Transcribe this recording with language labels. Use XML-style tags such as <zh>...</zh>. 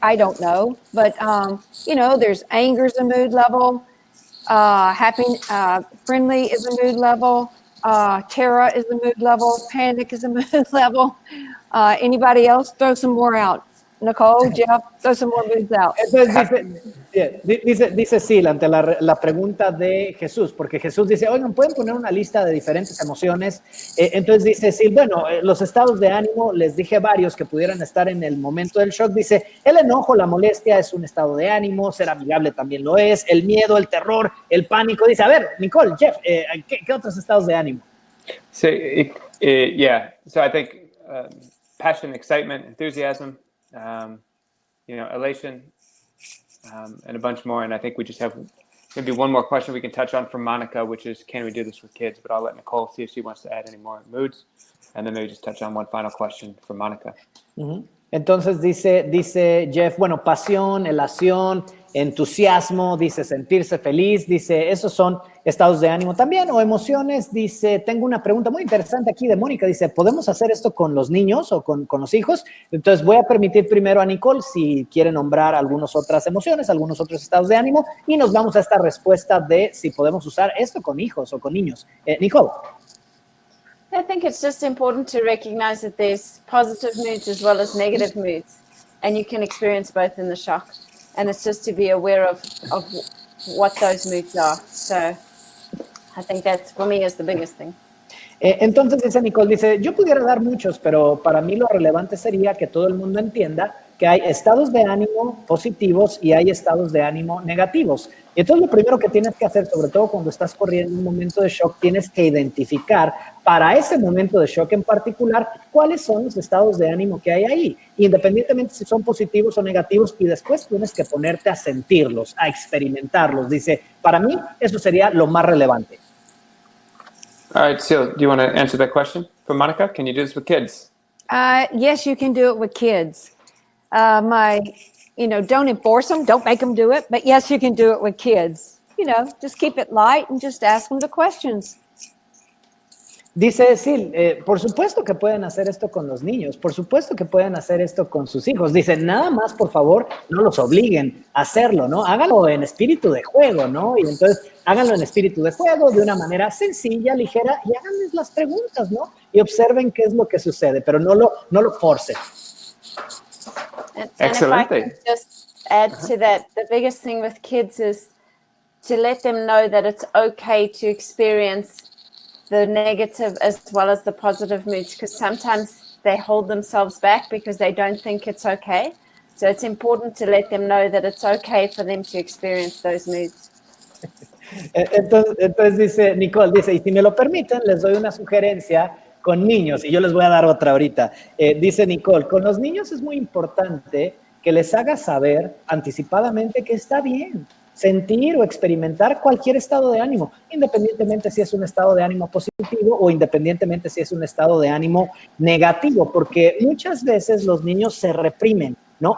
<en>I don't know, but there's anger is a mood level. Happy, friendly is a mood level. Terror is a mood level. Panic is a mood level. Anybody else? Throw some more out. Nicole, Jeff, throw some more moods out.</en> <es>Entonces dice Sil ante la pregunta de Jesús, porque Jesús dice, oigan, ¿pueden poner una lista de diferentes emociones? Entonces dice Sil, bueno, los estados de ánimo, les dije varios que pudieran estar en el momento del shock. Dice, el enojo, la molestia es un estado de ánimo, ser amigable también lo es, el miedo, el terror, el pánico. Dice, a ver, Nicole, Jeff, ¿qué otros estados de ánimo?</es> <en>Sí, yeah, so I think passion, excitement, enthusiasm, elation, and a bunch more. And I think we just have maybe one more question we can touch on from Monica, which is, can we do this with kids? But I'll let Nicole see if she wants to add any more moods. And then maybe just touch on one final question from Monica. Uh-huh.</en> <es>Entonces dice Jeff, bueno, pasión, elación, entusiasmo, dice sentirse feliz, dice esos son estados de ánimo también, o emociones. Dice, tengo una pregunta muy interesante aquí de Mónica, dice, ¿podemos hacer esto con los niños o con los hijos? Entonces voy a permitir primero a Nicole si quiere nombrar algunas otras emociones, algunos otros estados de ánimo, y nos vamos a esta respuesta de si podemos usar esto con hijos o con niños. Nicole.</es> <en>I think it's just important to recognize that there's positive moods as well as negative moods, and you can experience both in the shock. And it's just to be aware of what those moods are. So I think that's, for me, is the biggest thing.</en> <es>Entonces dice Nicole, dice, yo pudiera dar muchos, pero para mí lo relevante sería que todo el mundo entienda que hay estados de ánimo positivos y hay estados de ánimo negativos. Y entonces lo primero que tienes que hacer, sobre todo cuando estás corriendo un momento de shock, tienes que identificar para ese momento de shock en particular cuáles son los estados de ánimo que hay ahí, independientemente si son positivos o negativos, y después tienes que ponerte a sentirlos, a experimentarlos. Dice, para mí eso sería lo más relevante.</es> <en>All right, Seal, do you want to answer that question for Monica? Can you do this with kids? Yes, you can do it with kids. Don't enforce them, don't make them do it, but yes, you can do it with kids. Just keep it light and just ask them the questions.</en> <es>Dice Sil, por supuesto que pueden hacer esto con los niños, por supuesto que pueden hacer esto con sus hijos. Dice, nada más, por favor, no los obliguen a hacerlo, ¿no? Háganlo en espíritu de juego, ¿no? Y entonces háganlo en espíritu de juego, de una manera sencilla, ligera, y háganles las preguntas, ¿no? Y observen qué es lo que sucede, pero no lo forcen.</es> <en>And if I can just add to that, the biggest thing with kids is to let them know that it's okay to experience the negative as well as the positive moods, because sometimes they hold themselves back because they don't think it's okay. So it's important to let them know that it's okay for them to experience those moods.</en> <es>Entonces dice Nicole, dice, y si me lo permiten, les doy una sugerencia con niños, y yo les voy a dar otra ahorita. Dice Nicole, con los niños es muy importante que les hagas saber anticipadamente que está bien sentir o experimentar cualquier estado de ánimo, independientemente si es un estado de ánimo positivo o independientemente si es un estado de ánimo negativo, porque muchas veces los niños se reprimen, ¿no?</es>